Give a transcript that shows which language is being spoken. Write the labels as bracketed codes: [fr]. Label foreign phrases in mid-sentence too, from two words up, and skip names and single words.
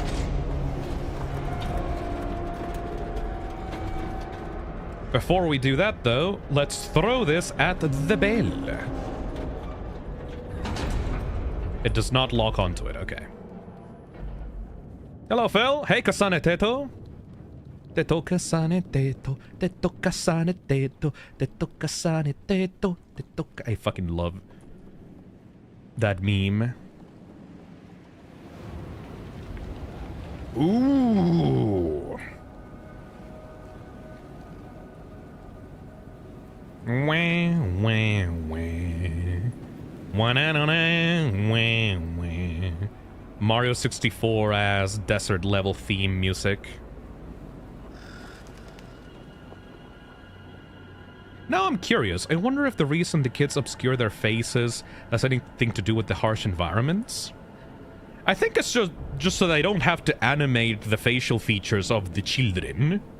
[en] Before we do that, though, let's throw this at the bell. It does not lock onto it, okay. Hello, Phil. Hey, Kasane Teto. Teto Kasane Teto. Teto Kasane Teto. Teto Kasane Teto. Teto. I fucking love that meme. Ooh. Wah, wah, wah. Wah, wah. Mario 64 as desert level theme music. Now I'm curious. I wonder if the reason the kids obscure their faces has anything to do with the harsh environments. I think it's just so they don't have to animate the facial features of the children.